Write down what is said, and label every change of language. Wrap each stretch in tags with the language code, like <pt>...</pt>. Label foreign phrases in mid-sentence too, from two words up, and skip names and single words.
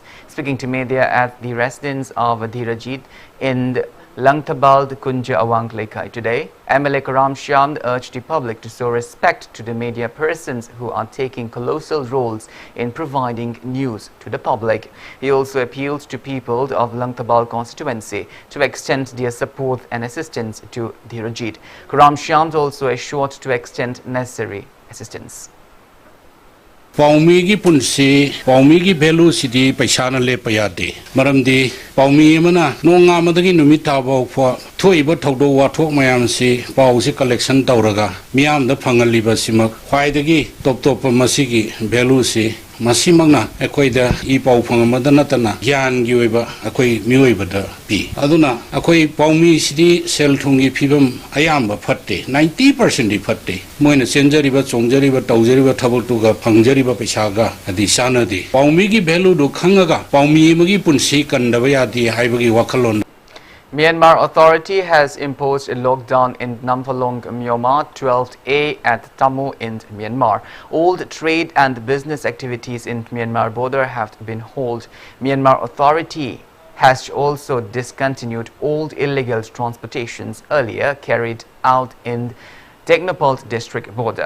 <en>Speaking to media at the residence of Dhirajit in Langtabal, Kunja Awang Lekai today, MLA Karam Shyam urged the public to show respect to the media persons who are taking colossal roles in providing news to the public. He also appealed to people of Langtabal constituency to extend their support and assistance to Dhirajit. Karam Shyam also assured to extend necessary assistance.</en> <mni>Paumi gi punsi paumi gi value sidi paisa na le payade maramdi paumi mana nonga madagi numita ba fo thoiba thodo wa thok mayam si pau si collection tawraga miyam da phangali ba sima khwaidagi top masigi value si masimangna ekoida I pau phangama natana gyan gi oiba akoi mioi bada pi aduna akoi paumi sidi sel thungi phibam ayamba phatte 90% di phatte moina senjari ba chongjari ba taujari ba thabak tu ga phangjari ba paisa ga adi sana di paumi gi value do khangaga paumi magi punsi kandaba yadi haibagi wakalon.</mni> <en>Myanmar Authority has imposed a lockdown in Namphalong, Myanmar, 12A at Tammo in Myanmar. All the trade and business activities in Myanmar border have been halted. Myanmar Authority has also discontinued all illegal transportations earlier carried out in Technopalt district border.</en>